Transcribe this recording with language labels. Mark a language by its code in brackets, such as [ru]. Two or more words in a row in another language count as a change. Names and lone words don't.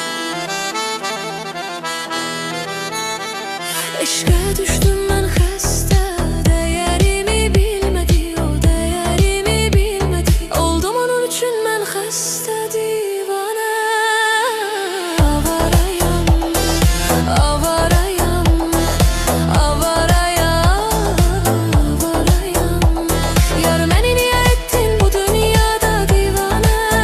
[tr] Eşke düştüm ben xəstə, değerimi bilmedi, o değerimi bilmedi. [az] Oldum onun üçün mən xəstə divane. Avarayam, avarayam, avarayam, avarayam. Yar məni niyə ettin bu dünyada divane?